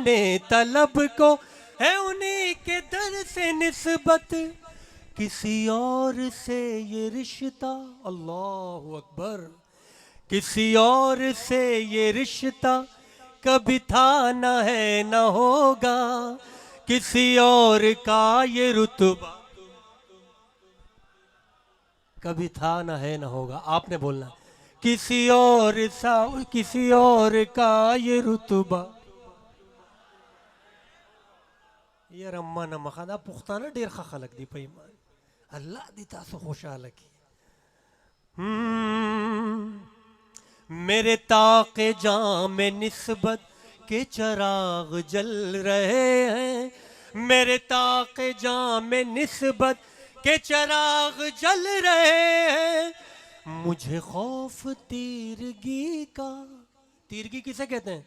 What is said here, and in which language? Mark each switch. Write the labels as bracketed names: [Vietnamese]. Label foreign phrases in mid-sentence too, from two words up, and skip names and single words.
[Urdu] طلب کو ہے انہی کے در سے نسبت، کسی اور سے یہ رشتہ، [Arabic] اللہ اکبر، [Urdu] کسی اور سے یہ رشتہ کبھی تھا نہ ہے نہ ہوگا، کسی اور کا یہ رتبہ کبھی تھا نہ ہے نہ ہوگا۔ آپ نے بولنا کسی اور کا یہ رتبہ۔ [Pashto] یار اما نه مخه دا پښتانه ډیر ښه خلک دي په ایمان، الله دې تاسو خوشحاله کړي۔ [Urdu] میرے طاق جاں میں نسبت کے چراغ جل رہے ہیں، میرے طاق جاں میں نسبت کے چراغ جل رہے ہیں، مجھے خوف تیرگی کا، تیرگی کسے کہتے ہیں؟